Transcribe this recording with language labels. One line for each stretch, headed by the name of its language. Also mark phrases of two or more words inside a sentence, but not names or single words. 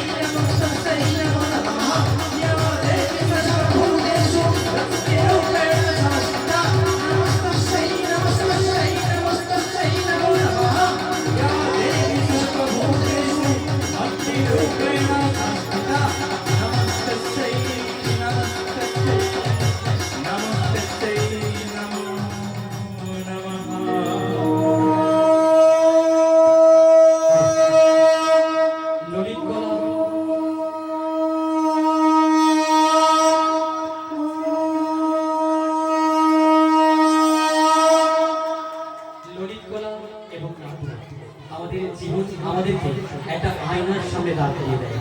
Sanskrit: नमस्तस्यै नमो नमः या देवी सर्वभूतेषु लक्ष्मीरूपेण संस्थिता नमस्तस्यै नमस्तस्यै नमस्तस्यै नमो नमः या देवी सर्वभूतेषु भक्तिरूपेण संस्थिता नमस्तस्यै नमस्तस्यै नमस्तस्यै नमो नमः
Bangla: ললিত গলা ললিত গলা এবং নাটক আমাদের জীবন আমাদেরকে একটা আয়নার সামনে দাঁড় করিয়ে দেয়।